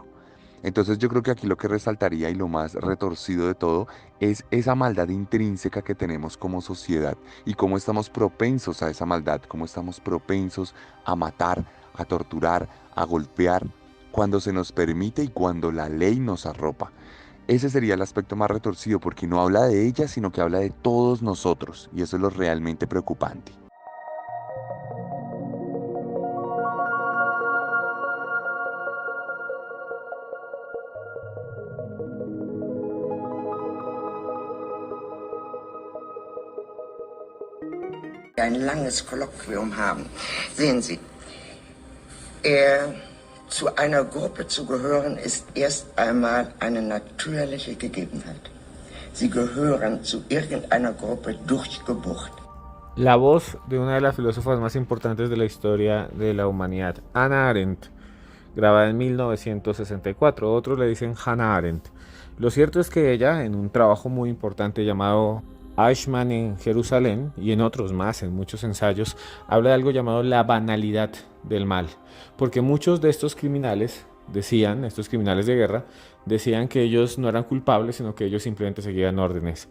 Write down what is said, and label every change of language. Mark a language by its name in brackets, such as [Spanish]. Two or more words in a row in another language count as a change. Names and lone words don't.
[Spanish] Entonces yo creo que aquí lo que resaltaría y lo más retorcido de todo es esa maldad intrínseca que tenemos como sociedad y cómo estamos propensos a esa maldad, cómo estamos propensos a matar, a torturar, a golpear, cuando se nos permite y cuando la ley nos arropa. Ese sería el aspecto más retorcido porque no habla de ella, sino que habla de todos nosotros y eso es lo realmente preocupante. [German] Ein langes Kolloquium haben. Sehen Sie, zu einer Gruppe zu gehören ist erst einmal eine natürliche Gegebenheit. Sie gehören zu irgendeiner Gruppe durch Geburt. [Spanish] La voz de una de las filósofas más importantes de la historia de la humanidad, Hannah Arendt, grabada en 1964. Otros le dicen Hannah Arendt. Lo cierto es que ella, en un trabajo muy importante llamado Eichmann en Jerusalén y en otros más, en muchos ensayos, habla de algo llamado la banalidad del mal, porque muchos de estos criminales decían, estos criminales de guerra, decían que ellos no eran culpables, sino que ellos simplemente seguían órdenes.